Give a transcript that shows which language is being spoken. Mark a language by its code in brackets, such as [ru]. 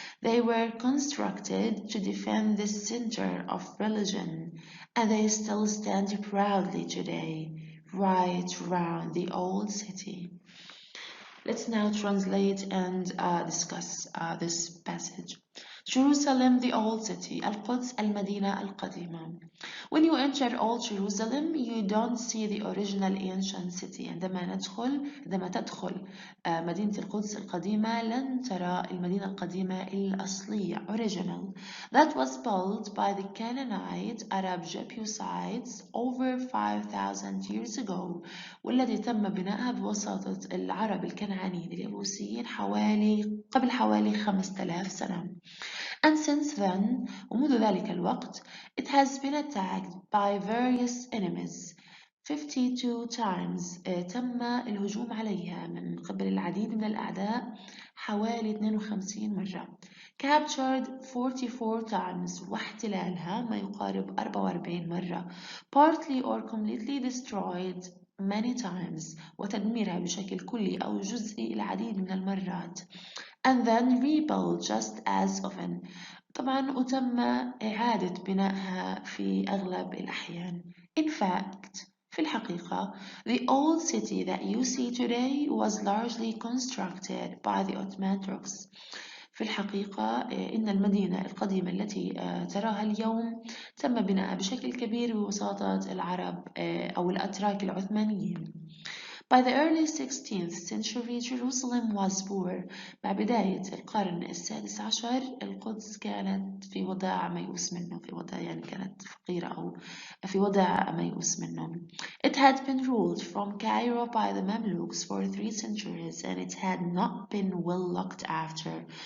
[en] They were constructed to defend the center of religion, and they still stand proudly today, right around the old city. Let's now translate and discuss this passage. Jerusalem, the old city. [ar] القدس المدينة القديمة. [en] When you enter Old Jerusalem, you don't see the original ancient city. [ar] عندما تدخل مدينة القدس القديمة لن ترى المدينة القديمة الأصلية original. [en] That was built by the Canaanite Arab Jebusites over 5,000 years ago. [ar] والذي تم بنائها بواسطة العرب الكنعانيين اليبوسيين قبل حوالي 5000 سنة. [en] And since then, [ar] ومنذ ذلك الوقت, [en] it has been attacked by various enemies. 52 times [ar] تم الهجوم عليها من قبل العديد من الأعداء حوالي 52 مرة. [en] Captured 44 times [ar] واحتلالها ما يقارب 44 مرة. [en] Partly or completely destroyed many times [ar] وتدميرها بشكل كلي أو جزئي العديد من المرات. [en] And then rebuilt just as often. [ar] طبعا وتم إعادة بنائها في أغلب الأحيان. [en] In fact, [ar] في الحقيقة, [en] the old city that you see today was largely constructed by the Ottoman Turks. [ar] في الحقيقة إن المدينة القديمة التي تراها اليوم تم بنائها بشكل كبير بواسطة العرب أو الأتراك العثمانيين. [en] By the early 16th century, Jerusalem was poor. [ar] مع بداية القرن السادس عشر القدس كانت في وضع ميؤوس منه كانت فقيرة أو في وضع ميؤوس منه. [en] It had been ruled from Cairo by the Mamluks for 3 centuries and it had not been well looked after.